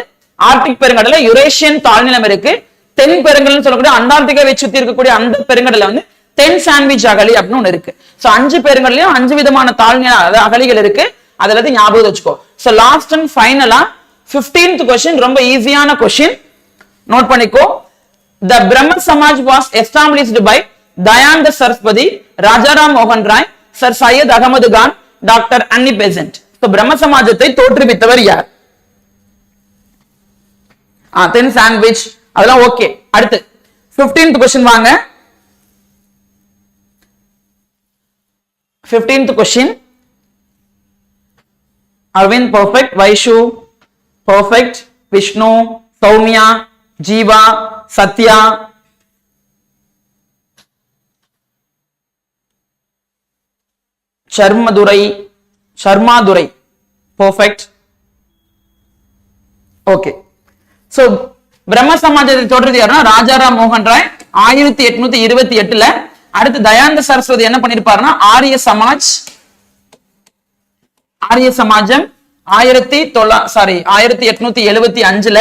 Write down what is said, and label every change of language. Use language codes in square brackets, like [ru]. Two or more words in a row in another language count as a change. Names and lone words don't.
[ta] ஆர்டிக் பெருங்கடல்ல யுரேஷியன் தாழ்நிலம் இருக்கு. தென் பெருங்கடல் சொல்லக்கூடிய அண்டார்டிகாவை சுத்தி இருக்கக்கூடிய அந்த பெருங்கடல்ல வந்து தென் சாண்ட்விச் அகழி அப்படின்னு ஒண்ணு இருக்கு. சோ 5 பெருங்கடலையும் 5 விதமான தாழ்நில அகழிகள் இருக்கு. அதுல ஞாபகம் வச்சுக்கோ. [en] so last and final 15th question ரொம்ப easy question. [ta] நோட் பண்ணிக்கோ. [en] The Brahma Samaj was established by Dayananda Saraswati, Rajaram Mohan Rai, Sir Syed Ahmad Khan, Dr. Annie Besant. [ta] So பிரம்ம சமாஜத்தை தோற்றுவித்தவர் யார்? தென் சாண்ட்விச் அதெல்லாம் ஓகே. [en] அடுத்து 15th question வாங்க. 15th question. Arvind perfect, Vaishu perfect, Vishnu, Soumya, Jeeva, Satya, Sharmadurai perfect. Okay. [ta] So பிரம்ம சமாஜத்தை தோற்றுறது யாருன்னா ராஜாராம் மோகன் ராய் 1828ல. அடுத்து தயானந்த சரஸ்வதி என்ன பண்ணிருப்பாருன்னா ஆரிய சமாஜம் 1875ல.